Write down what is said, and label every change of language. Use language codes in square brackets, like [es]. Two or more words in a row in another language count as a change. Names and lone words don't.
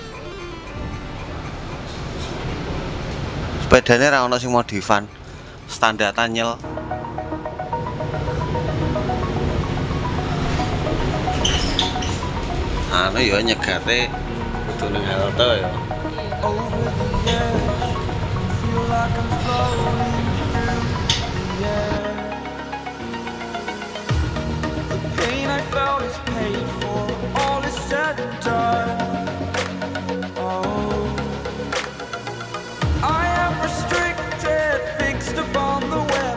[jv] Sepedane ra ono sing modifan, standar tanyel. Anu ya nyegate kudu ning halte ya. [en] Said and done. Oh, I am restricted, fixed upon the web.